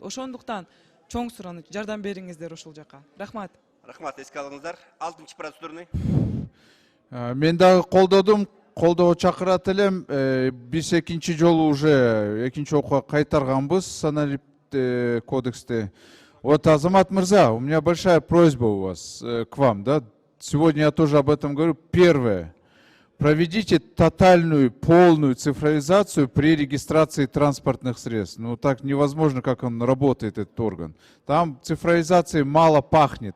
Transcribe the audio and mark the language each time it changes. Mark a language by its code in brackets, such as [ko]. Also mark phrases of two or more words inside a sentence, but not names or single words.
[ky] Ошондуктан чоң сураныч, жардам бериңиздер ушул жака. Рахмат. Рахмат, эске алыңыздар. 6-чы процедурный. Мен дагы колдодум. Колдоо чакырат элем. Биз экинчи жолу уже экинчи окууга кайтарганбыз саналип кодексте. [ru] Вот, Азамат Мырза, у меня большая просьба у вас к вам, да? Сегодня я тоже об этом говорю. Первое. Проведите тотальную, полную цифровизацию при регистрации транспортных средств. Ну, так невозможно, как он работает, этот орган. Там цифровизации мало пахнет.